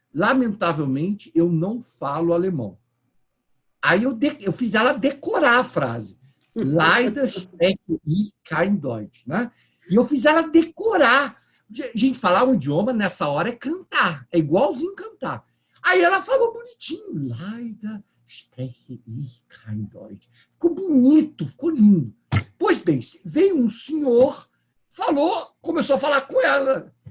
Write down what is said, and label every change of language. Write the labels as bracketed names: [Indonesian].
[Portuguese] Lamentavelmente, eu não falo alemão. Aí eu fiz ela decorar a frase. [German] Leider spreche ich kein Deutsch. [Portuguese] Né? E eu fiz ela decorar. Gente, falar um idioma nessa hora é cantar. É igualzinho cantar. Aí ela falou bonitinho. [German] Leider spreche ich kein Deutsch. [Portuguese] Ficou bonito, ficou lindo. Pois bem, veio um senhor, falou, começou a falar com ela.